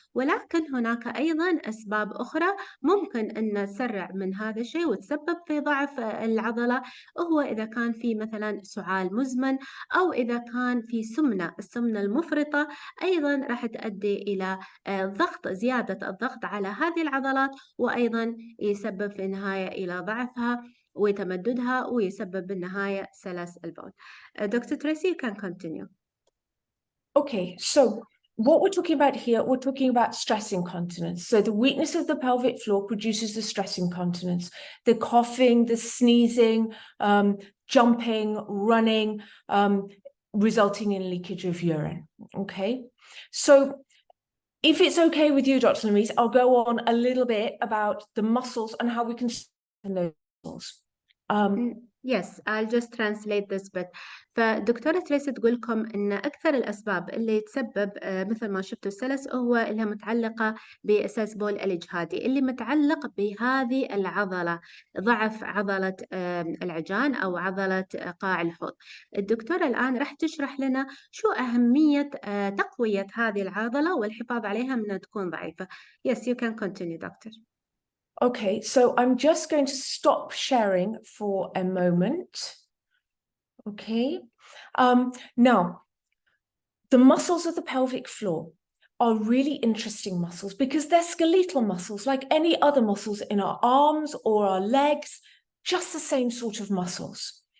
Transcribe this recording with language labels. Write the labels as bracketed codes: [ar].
[ar] ولكن هناك أيضا أسباب أخرى ممكن أن تسرع من هذا الشيء وتسبب في ضعف العضلة، وهو إذا كان في مثلا سعال مزمن، أو إذا كان في السمنة المفرطة، أيضا راح تؤدي إلى زيادة الضغط على هذه العضلات، وأيضا يسبب في النهاية إلى ضعفها وتمددها، ويسبب بالنهاية سلس البول. [en] Dr. Tracy, you can continue. Okay, so what we're talking about here, we're talking about stress incontinence. So the weakness of the pelvic floor produces the stress incontinence, the coughing, the sneezing, jumping, running, resulting in leakage of urine. Okay, so if it's okay with you, Dr. Lamees, I'll go on a little bit about the muscles and how we can strengthen those muscles. Yes, I'll just translate this bit. [ar] فدكتورة تريسي تقول لكم إن أكثر الأسباب اللي تسبب مثل ما شفتوا السلس هو اللي متعلقة بأساس بول الإجهادي اللي متعلق بهذه العضلة، ضعف عضلة العجان أو عضلة قاع الحوض. الدكتورة الآن راح تشرح لنا شو أهمية تقوية هذه العضلة والحفاظ عليها من أن تكون ضعيفة. [en] Yes, you can continue, doctor. Okay, so I'm just going to stop sharing for a moment. Okay. Now, the muscles of the pelvic floor are really interesting muscles because they're skeletal muscles like any other muscles in our arms or our legs, just the same sort of muscles.